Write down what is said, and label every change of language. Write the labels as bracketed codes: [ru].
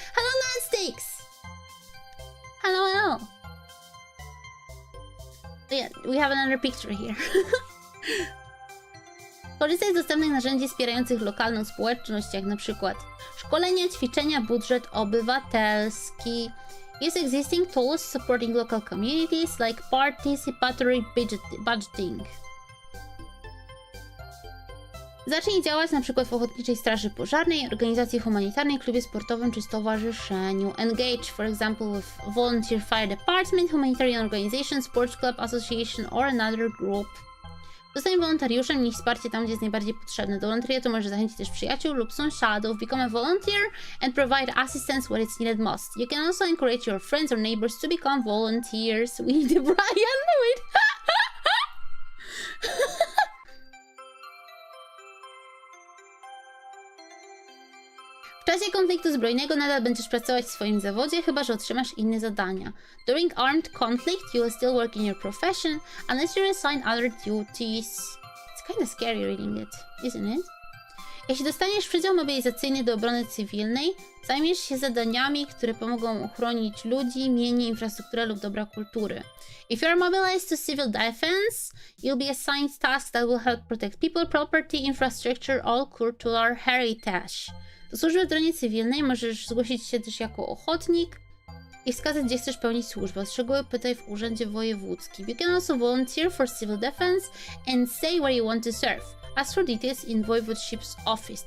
[en] Hello, Nonsticks! Hello. Yeah, we have another picture here. [pl] Korzystaj z dostępnych narzędzi wspierających lokalną społeczność, jak na przykład szkolenia, ćwiczenia, budżet obywatelski. [en] Use existing tools supporting local communities like participatory budgeting. [pl] Zacznij działać na przykład w Ochotniczej Straży Pożarnej, organizacji humanitarnej, klubie sportowym czy stowarzyszeniu. [en] Engage, for example, with volunteer fire department, humanitarian organization, sports club, association or another group. [pl] Zostań wolontariuszem, niech wsparcie tam, gdzie jest najbardziej potrzebne. Do wolontariatu możesz zachęcić też przyjaciół lub sąsiadów. [en] Become a volunteer and provide assistance where it's needed most. You can also encourage your friends or neighbors to become volunteers. With Brian, wait. [pl] W czasie konfliktu zbrojnego nadal będziesz pracować w swoim zawodzie, chyba że otrzymasz inne zadania. [en] During armed conflict, you will still work in your profession, unless you're assigned other duties. It's kinda scary reading it, isn't it? [pl] Jeśli dostaniesz przydział mobilizacyjny do obrony cywilnej, zajmiesz się zadaniami, które pomogą ochronić ludzi, mienie, infrastrukturę lub dobra kultury. [en] If you are mobilized to civil defense, you'll be assigned tasks that will help protect people, property, infrastructure, all cultural heritage. [pl] Do służby w obronie cywilnej możesz zgłosić się też jako ochotnik i wskazać, gdzie chcesz pełnić służbę. O szczegóły pytaj w urzędzie wojewódzkim. [en] You can also volunteer for civil defense and say where you want to serve. Ask for details in Voivodeship's office.